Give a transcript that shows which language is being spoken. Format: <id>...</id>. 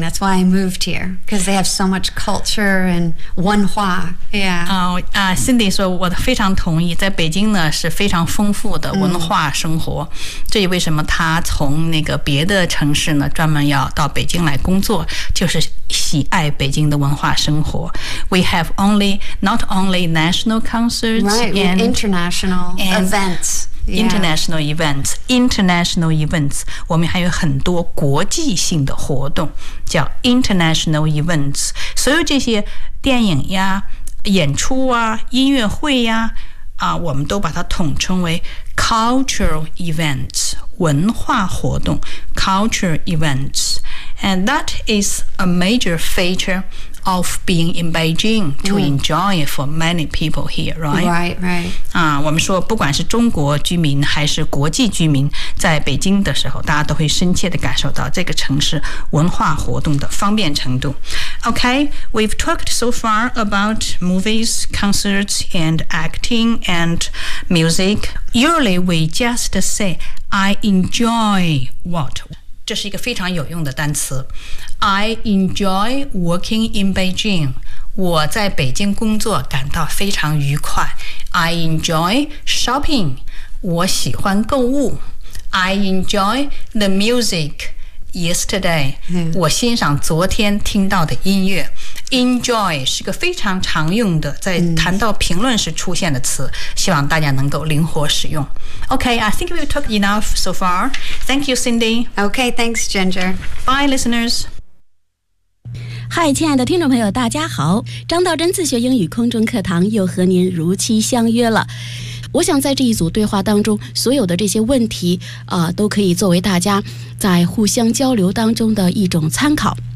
<en>That's why I moved here, because they have so much culture and 文化. Yeah.</en> <zh>Cindy 说我非常同意，在北京呢是非常丰富的文化生活。这也为什么他从那个别的城市呢专门要到北京来工作，就是喜爱北京的文化生活。</zh> <en>We have only not only national concerts, right, and international and events. International events, international events.</en> <zh>我们还有很多国际性的活动叫 international events. 所有这些电影呀、演出啊、音乐会呀，啊，我们都把它统称为 cultural events, 文化活动 cultural events.</zh> <en>And that is a major feature of being in Beijing to enjoy for many people here, right? Right, right.</en> <zh>我们说不管是中国居民还是国际居民，在北京的时候，大家都会深切地感受到这个城市文化活动的方便程度。</zh> <en>Okay, we've talked so far about movies, concerts, and acting and music. Usually, we just say, I enjoy what?</en> <zh>这是一个非常有用的单词。</zh> <en>I enjoy working in Beijing.</en> <zh>我在北京工作感到非常愉快。</zh> <en>I enjoy shopping.</en> <zh>我喜欢购物。</zh> <en>I enjoy the music yesterday.、</en> <zh>我欣赏昨天听到的音乐。 Enjoy 是个非常常用的，在谈到评论时出现的词，希望大家能够灵活使用。</zh> <en>Okay, I think we've talked enough so far. Thank you, Cindy. Okay, thanks, Ginger. Bye, listeners.</en> <zh>Hi, 亲爱的听众朋友，大家好，张道真自学英语空中课堂又和您如期相约了。我想在这一组对话当中，所有的这些问题都可以作为大家在互相交流当中的一种参考。</zh>